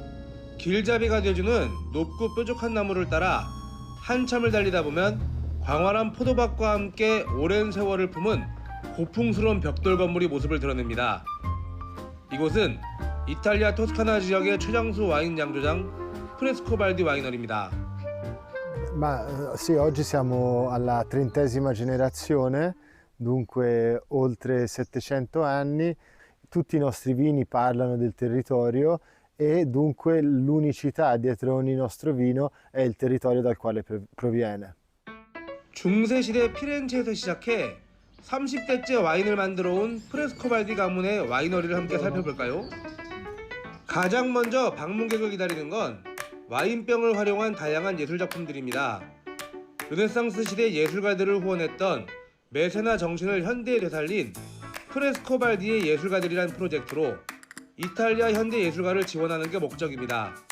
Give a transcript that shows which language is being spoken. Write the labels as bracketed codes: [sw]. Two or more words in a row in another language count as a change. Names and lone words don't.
[ko] 길잡이가 되어주는 높고 뾰족한 나무를 따라 한참을 달리다 보면 광활한 포도밭과 함께 오랜 세월을 품은 고풍스러운 벽돌 건물이 모습을 드러냅니다. 이곳은 이탈리아 토스카나 지역의 최장수 와인 양조장 프레스코발디 와이너리입니다. [it] Sì, oggi siamo alla 30ª generazione, dunque oltre 700 anni. Tutti i nostri vini parlano del territorio e dunque l'unicità dietro ogni nostro vino è il territorio dal quale proviene. [ko] 중세시대 피렌체에서 시작해 30대째 와인을 만들어 온 프레스코발디 가문의 와이너리를 함께 살펴볼까요? 가장 먼저 방문객을 기다리는 건 와인병을 활용한 다양한 예술작품들입니다. 르네상스 시대 예술가들을 후원했던 메세나 정신을 현대에 되살린 프레스코발디의 예술가들이란 프로젝트로 이탈리아 현대 예술가를 지원하는 게 목적입니다.